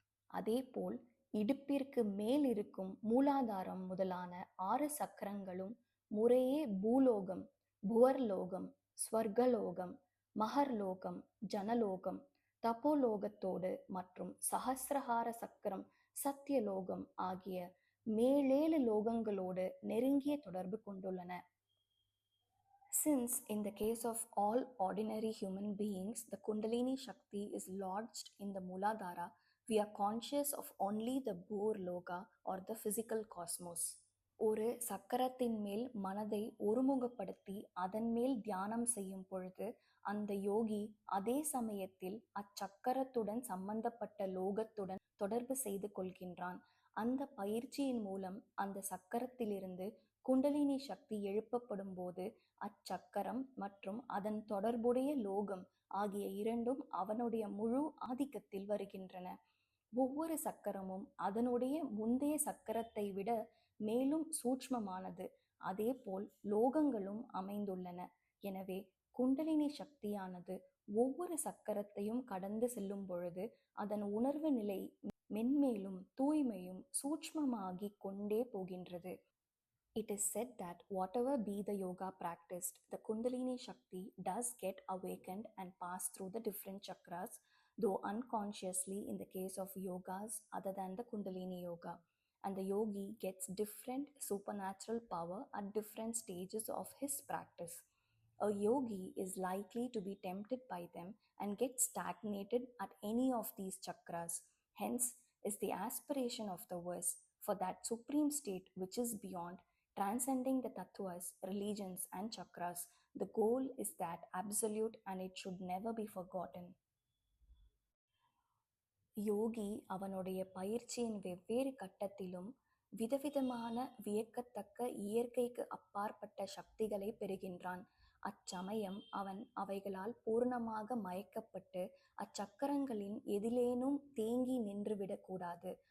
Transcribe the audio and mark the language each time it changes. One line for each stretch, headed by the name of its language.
Tamil: அதேபோல் இடுப்பிற்கு மேல் இருக்கும் மூலாதாரம் முதலான 6 சக்கரங்களும் முறையே பூலோகம், புவர்லோகம், ஸ்வர்கலோகம், மகர்லோகம், ஜனலோகம், தபோலோகத்தோடு மற்றும் சஹஸ்ரஹார சக்கரம், சத்தியலோகம் ஆகிய மேலேழு லோகங்களோடு நெருங்கிய தொடர்பு கொண்டுள்ளன.
English: Since in the case of all ordinary human beings, the Kundalini Shakti is lodged in the Mooladhara, we are conscious of only the Bhur Loka or the physical cosmos.
Tamil: ஒரு சக்கரத்தின் மேல் மனதை ஒருமுகப்படுத்தி அதன் மேல் தியானம் செய்யும் பொழுது அந்த யோகி அதே சமயத்தில் அச்சக்கரத்துடன் சம்பந்தப்பட்ட லோகத்துடன் தொடர்பு செய்து கொள்கின்றான். அந்த பயிற்சியின் மூலம் அந்த சக்கரத்திலிருந்து குண்டலினி சக்தி எழுப்பப்படும் போது அச்சக்கரம் மற்றும் அதன் தொடர்புடைய லோகம் ஆகிய இரண்டும் அவனுடைய முழு ஆதிக்கத்தில் வருகின்றன. ஒவ்வொரு சக்கரமும் அதனுடைய முந்தைய சக்கரத்தை விட மேலும் சூட்ச்மமானது. அதேபோல் லோகங்களும் அமைந்துள்ளன. எனவே குண்டலினி சக்தியானது ஒவ்வொரு சக்கரத்தையும் கடந்து செல்லும் பொழுது அதன் உணர்வு நிலை மென்மேலும் தூய்மையும் சூட்ச்மமாகிக் கொண்டே போகின்றது.
English: It is said that whatever be the yoga practiced, the Kundalini Shakti does get awakened and pass through the different chakras, though unconsciously in the case of yogas other than the Kundalini Yoga. And the yogi gets different supernatural power at different stages of his practice. A yogi is likely to be tempted by them and get stagnated at any of these chakras. Hence is the aspiration of the verse for that supreme state which is beyond, transcending the tattvas, religions and chakras. The goal is that absolute and it should never be forgotten.
Tamil: யோகி அவனுடைய பயிற்சியின் வெவ்வேறு கட்டத்திலும் விதவிதமான வியக்கத்தக்க இயற்கைக்கு அப்பாற்பட்ட சக்திகளை பெறுகின்றான். அச்சமயம் அவன் அவைகளால் பூர்ணமாக மயக்கப்பட்டு அச்சக்கரங்களின் எதிலேனும் தேங்கி நின்றுவிடக்கூடாது.